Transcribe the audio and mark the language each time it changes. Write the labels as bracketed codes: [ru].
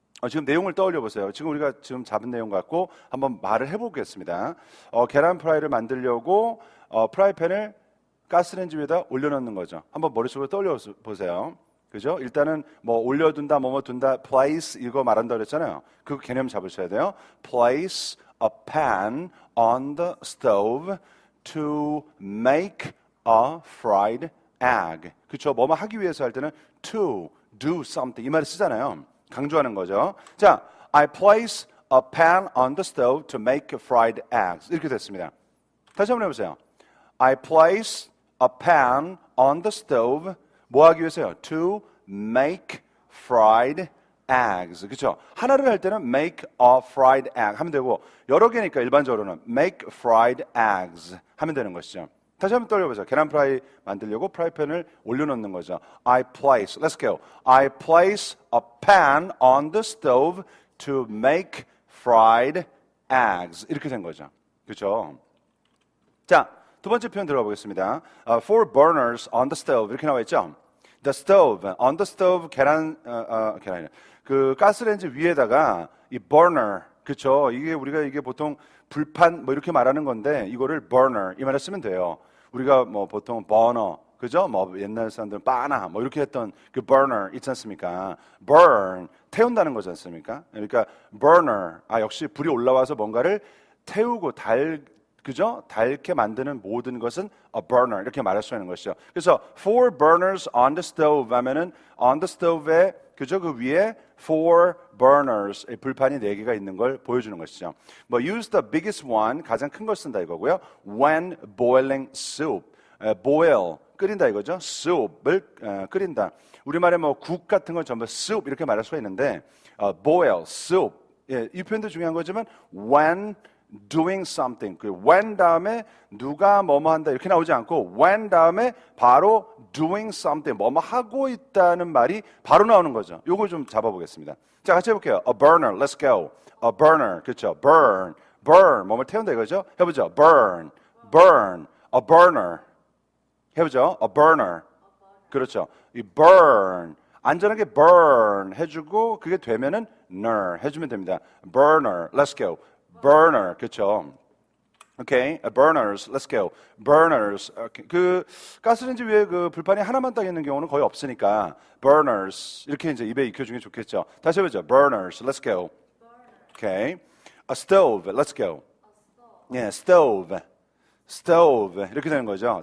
[ko] 지금 내용을 떠올려 보세요. 지금 우리가 지금 잡은 내용 갖고 한번 말을 해보겠습니다. 계란 프라이를 만들려고 프라이팬을 가스레인지 위에다 올려놓는 거죠. 한번 머릿속으로 떠올려 보세요. 그죠? 일단은 뭐 올려둔다, 뭐뭐 둔다, place 이거 말한다 그랬잖아요. 그 개념 잡으셔야 돼요. [en] Place a pan on the stove to make a fried egg. [ko] 그렇죠? 뭐뭐 하기 위해서 할 때는 [en] to do something [ko] 이 말을 쓰잖아요. 강조하는 거죠. [en] 자, I place a pan on the stove to make fried eggs. [ko] 이렇게 됐습니다. 다시 한번 해보세요. [en] I place a pan on the stove. [ko] 뭐 하기 위해서요? [en] To make fried eggs. 그렇죠? [ko] 하나를 할 때는 make a fried egg 하면 되고 여러 개니까 일반적으로는 make fried eggs 하면 되는 것이죠. 다시 한번 떠올려보세요. 계란 프라이 만들려고 프라이팬을 올려놓는 거죠. [en] I place, let's go. I place a pan on the stove to make fried eggs. [ko] 이렇게 된 거죠. 그렇죠? 자, 두 번째 표현 들어가 보겠습니다. [en] Four burners on the stove [ko] 이렇게 나와 있죠. [en] The stove, on the stove [ko] 계란이 그 가스레인지 위에다가 이 burner, 그렇죠? 이게 보통 불판 뭐 이렇게 말하는 건데 이거를 burner 이 말을 쓰면 돼요. 우리가 뭐 보통 버너, 그죠? 뭐 옛날 사람들은 빠나 뭐 이렇게 했던 그 burner 있지 않습니까? burn, 태운다는 거지 않습니까? 그러니까 burner, 역시 불이 올라와서 뭔가를 태우고 그죠? 닳게 만드는 모든 것은 a burner 이렇게 말할 수 있는 것이죠. 그래서 [en] four burners on the stove [ko] 하면은 on the stove에 그죠? 그 위에 four burners 불판이 4개가 있는 걸 보여주는 것이죠. 뭐 [en] use the biggest one [ko] 가장 큰 걸 쓴다 이거고요. [en] When boiling soup, boil [ko] 끓인다 이거죠. soup을 끓인다. 우리말에 뭐 국 같은 건 전부 soup 이렇게 말할 수가 있는데 boil, soup 이 표현도 중요한 거지만 [en] when doing something. [ko] 그 when 다음에 누가 뭐뭐 한다 이렇게 나오지 않고 when 다음에 바로 doing something 뭐뭐 하고 있다는 말이 바로 나오는 거죠. 요거 좀 잡아보겠습니다. 자, 같이 해볼게요. [en] A burner, let's go. A burner, 그렇죠? [ko] burn, 뭐뭐 태운다 이거죠? [en] 해보죠. burn, a burner. 해보죠. A burner. 그렇죠. [ko] 이 burn, 안전하게 burn 해주고 그게 되면은 ner 해주면 됩니다. [en] burner, let's go. burner, 그렇죠? 오케이, burners, let's go. burners, okay. [ko] 그 가스레인지 위에 그 불판이 하나만 딱 있는 경우는 거의 없으니까 burners 이렇게 이제 입에 익혀주는 게 좋겠죠. [en] 다시 해보죠. burners, let's go. 오케이, a stove, let's go. [ko] 예, stove 이렇게 되는 거죠.